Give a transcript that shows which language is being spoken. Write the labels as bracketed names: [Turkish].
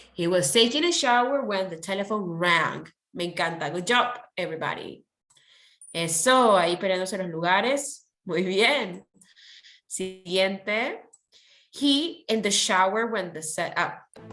[English] He was taking a shower when the telephone rang. [Spanish] Me encanta. [English] Good job, everybody. [Spanish] Eso, ahí peleándose los lugares. Muy bien. Siguiente. [English] He in the shower when the set up.